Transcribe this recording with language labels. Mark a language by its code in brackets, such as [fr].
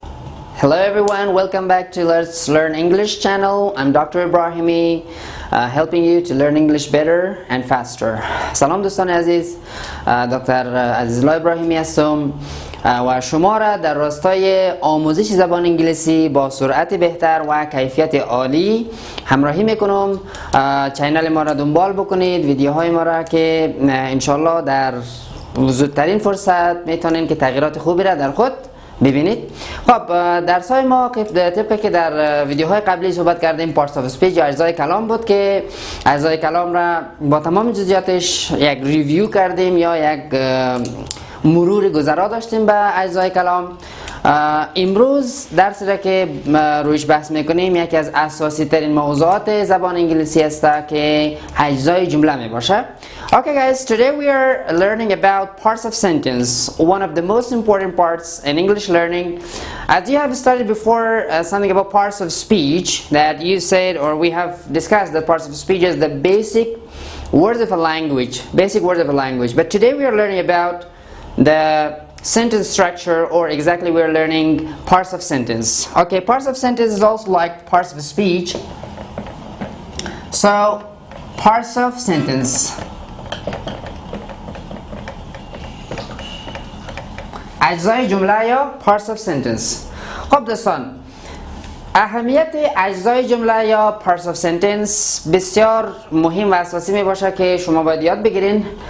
[en] Hello everyone, welcome back to Let's Learn English channel. I'm Dr. Ibrahimi, helping you to learn English better and faster. [fa] سلام دوستان عزیز، دکتر عزیزالله ابراهیمی هستم و شما را در راستای آموزش زبان انگلیسی با سرعت بهتر و کیفیت عالی همراهی میکنم. چینل ما را دنبال بکنید، ویدیوهای ما را که انشالله در زودترین فرصت میتونین که تغییرات خوبی را در خود ببینید. خب درسای ما طبق که در ویدیوهای قبلی صحبت کردیم parts of speech یا اجزای کلام بود که اجزای کلام را با تمام جزئیاتش یک ریویو کردیم یا یک مرور گذرا داشتیم به اجزای کلام. امروز درسی را که رویش بحث میکنیم یکی از اساسی ترین موضوعات زبان انگلیسی است که اجزای جمله می باشه. [en] Okay guys, today we are learning about parts of sentence, one of the most important parts in English learning. As you have studied before something about parts of speech, that you said, or we have discussed that parts of speech is the basic words of a language, but today we are learning about the sentence structure, or exactly we are learning parts of sentence. Okay, parts of sentence is also like parts of speech. So parts of sentence, [fa] اجزای جمله یا [en] parts of sentence. [fa] خب دوستان، اهمیت اجزای جمله یا parts of sentence بسیار مهم و اساسی می باشه که شما باید یاد بگیرین.